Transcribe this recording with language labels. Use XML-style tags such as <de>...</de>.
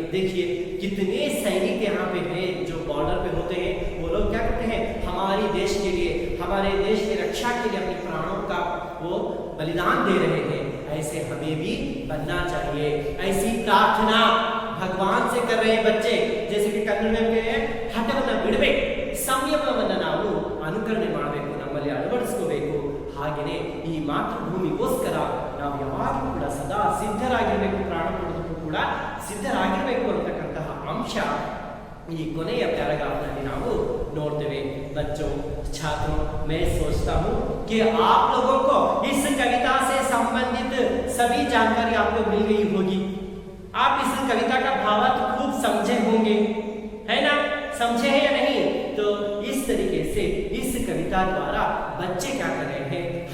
<hi>देखिए कितने सैनिक यहाँ पे हैं जो बॉर्डर पे होते हैं, वो लोग क्या करते हैं? हमारे देश के लिए, हमारे देश की रक्षा के लिए अपने प्राणों का वो बलिदान दे रहे हैं। ऐसे हमें भी बनना चाहिए। ऐसी प्रार्थना भगवान से कर रहे हैं बच्चे। जैसे कि कन्नड़ में कहते हैं,</hi> <kn>हठवನ್ನ ಬಿಡಬೇಕು, ಸಂಯಮವನ್ನ ನಾವು ಅನುಕರಣೆ ಮಾಡಬೇಕು, ನಮ್ಮಲ್ಲಿ ಅಳವಡಿಸಿಕೊಳ್ಳಬೇಕು। ಹಾಗೆಯೇ ಈ ಮಾತೃಭೂಮಿಗೋಸ್ಕರ ನಾವು ಯಾವಾಗಲೂ ಕೂಡ ಸದಾ ಸಿದ್ಧರಾಗಿರಬೇಕು, ಪ್ರಾಣ ಕೊಡೋದಕ್ಕೂ ಕೂಡ ಸಿದ್ಧರಾಗಿರಬೇಕು ಅಂತಕ್ಕಂತಹ ಅಂಶ ಈ ಕೊನೆಯ ಪ್ಯಾರಾಗ್ರಾಫ್ ನಲ್ಲಿ ನಾವು ನೋಡ್ತೇವೆ।</kn> <hi>बच्चों, छात्रों, मैं सोचता हूँ कि आप लोगों को इस कविता से संबंधित सभी जानकारी आपको मिल गई होगी। आप इस कविता का भावार्थ खूब समझे होंगे, है ना? समझे हैं या नहीं? तो इस तरीके से इस कविता द्वारा बच्चे क्या कर रहे हैं?</hi>